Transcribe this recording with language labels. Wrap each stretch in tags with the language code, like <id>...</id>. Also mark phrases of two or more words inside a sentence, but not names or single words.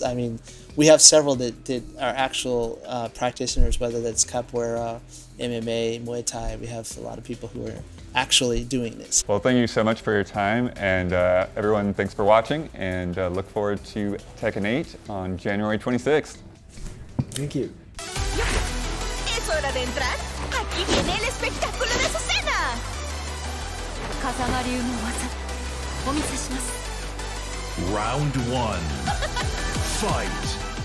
<en>I mean, we have several that are actual practitioners, whether that's capoeira, MMA, Muay Thai. We have a lot of people who are actually doing this. Well, thank you so much for your time, and everyone, thanks for watching, and look forward to Tekken 8 on January 26th. Thank you.</en> <es>Es hora de entrar. Aquí viene el espectáculo de su cena.</es> <ja>風間流の技お見せします。</ja> <en>Round 1. Fight!</en>